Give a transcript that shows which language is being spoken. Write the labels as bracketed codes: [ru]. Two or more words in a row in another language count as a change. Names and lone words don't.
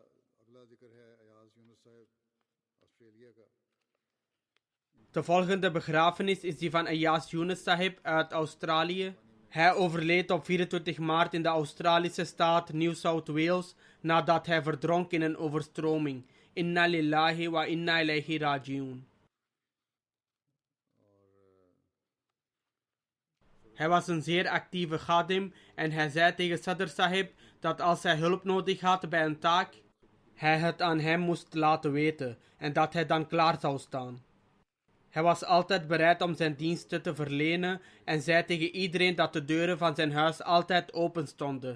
[nl] De volgende begrafenis is die van Ayaz Yunus Sahib uit Australië. Hij overleed op 24 maart in de Australische staat New South Wales nadat hij verdronk in een overstroming. [ar] إنا لله وإنا إليه راجعون. [nl] Hij was een zeer actieve khadim en hij zei tegen Sadr Sahib dat als hij hulp nodig had bij een taak, hij het aan hem moest laten weten en dat hij dan klaar zou staan. Hij was altijd bereid om zijn diensten te verlenen en zei tegen iedereen dat de deuren van zijn huis altijd open stonden.